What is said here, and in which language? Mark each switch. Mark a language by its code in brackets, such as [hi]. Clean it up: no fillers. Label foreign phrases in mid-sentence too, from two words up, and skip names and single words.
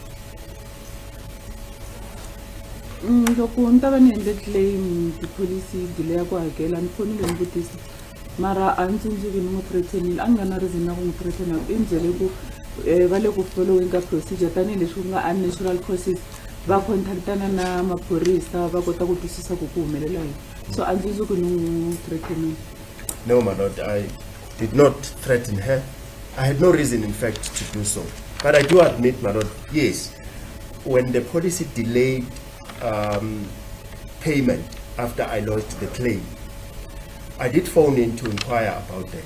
[ts] Loko ni ta va ni endle claim tipholisi dile ya ku hakela ni fonile ni vutisa mara a ni tsundzuki ni n'wi threatenile a nga na reason na ku n'wi threatena i ni byele ku va le ku following ka procedure tanihileswi ku nga [en] unnatural causes [ts] va contactana na maphorisa va kota ku twisisa ku ku humelela yini so a ni tsundzuki ni n'wi threatenile. [en] No, my lord, I did not threaten her. I had no reason, in fact, to do so. But I do admit, my lord, yes, when the policy delayed payment after I lodged the claim, I did phone in to inquire about that.